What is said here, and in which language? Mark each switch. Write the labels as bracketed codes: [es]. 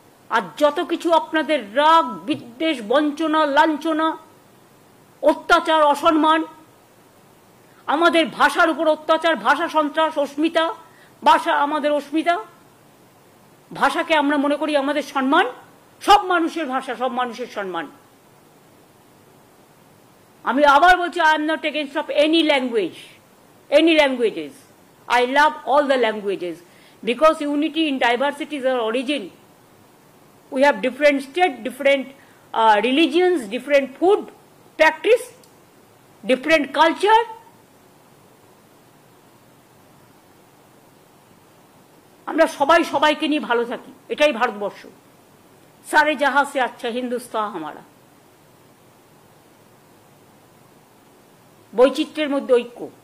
[bn] আর যত কিছু আপনাদের রাগ, বিদ্বেষ, বঞ্চনা, লাঞ্ছনা, অত্যাচার, অসম্মান, আমাদের ভাষার উপর অত্যাচার, ভাষা সন্ত্রাস, অস্মিতা, ভাষা আমাদের অস্মিতা, ভাষাকে আমরা মনে করি আমাদের সম্মান, সব মানুষের ভাষা, সব মানুষের সম্মান। [en] আমি আবার বলছি, I am not against of any language, any languages. I love all the languages because unity in diversity is our origin. We have different states, different religions, different food practice, different culture. [bn] আমরা সবাই সবাইকে নিয়ে ভালো থাকি, এটাই ভারতবর্ষ। [hi] সারে জাহাঁ সে আচ্ছা হিন্দুস্তান হামারা। [bn] বৈচিত্র্যের মধ্যে ঐক্য।